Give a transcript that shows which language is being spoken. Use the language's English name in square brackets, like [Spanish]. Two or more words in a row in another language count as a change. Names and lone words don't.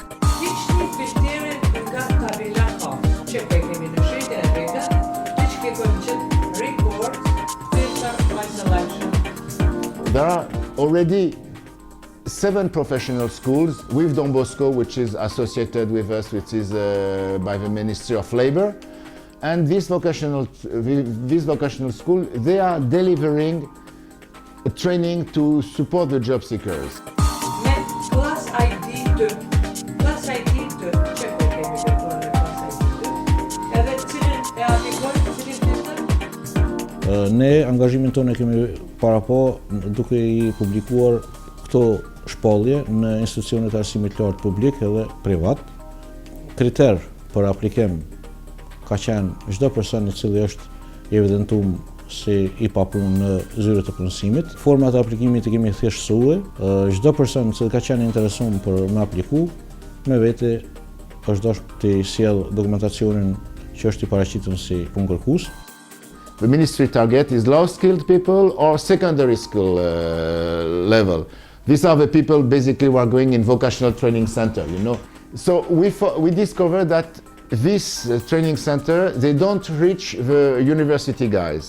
[English] There are already 7 professional schools with Don Bosco, which is associated with us, which is by the Ministry of Labour. And this vocational school, they are delivering training to support the job seekers. [Albanian] Ne angazhimin tonë kemi parapo duke I publikuar këto shpallje në institucionet arsimit lartë publik edhe privat. Kriter për aplikim ka qenë çdo person I cili është I evidentuar si I papunë në zyre të punësimit. Format e aplikimit I kemi thjeshtësuar. Çdo person që ka qenë interesuar për me apliku, me vete është dashur të sjell dokumentacionin që është I paraqitur si punëkërkues. [English] The ministry target is low-skilled people or secondary school level. These are the people basically who are going in vocational training center, you know. So we discovered that this training center, they don't reach the university guys.